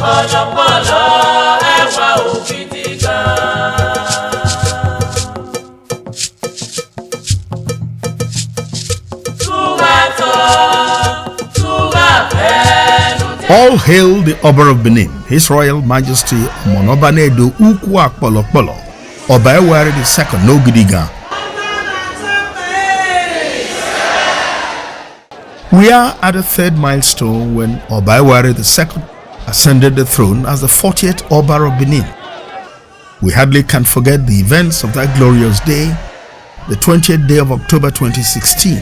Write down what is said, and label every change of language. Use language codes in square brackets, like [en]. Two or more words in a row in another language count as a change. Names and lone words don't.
[en] All hail the Oba of Benin, His Royal Majesty Oba Uku Akpolokpolo, Oba Ewari II Nogidiga. We are at the third milestone when Oba Ewari II ascended the throne as the 40th Oba of Benin. We hardly can forget the events of that glorious day, the 20th day of October 2016.